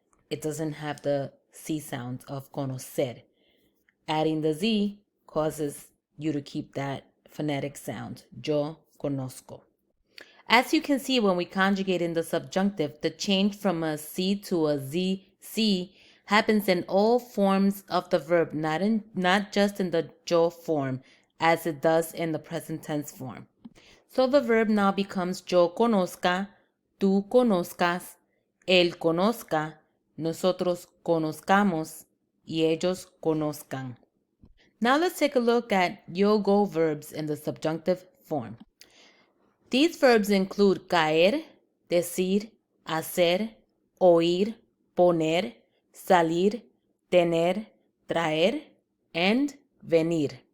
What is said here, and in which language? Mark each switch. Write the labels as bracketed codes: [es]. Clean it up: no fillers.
[en] It doesn't have the C sound of conocer. Adding the Z causes you to keep that phonetic sound, [es] yo conozco. [en] As you can see, when we conjugate in the subjunctive, the change from a C to a ZC happens in all forms of the verb, not just in the yo form, as it does in the present tense form. So the verb now becomes [es] yo conozca, tú conozcas, él conozca, nosotros conozcamos, y ellos conozcan. [en] Now let's take a look at yo-go verbs in the subjunctive form. These verbs include caer, decir, hacer, oír, poner, salir, tener, traer, and venir.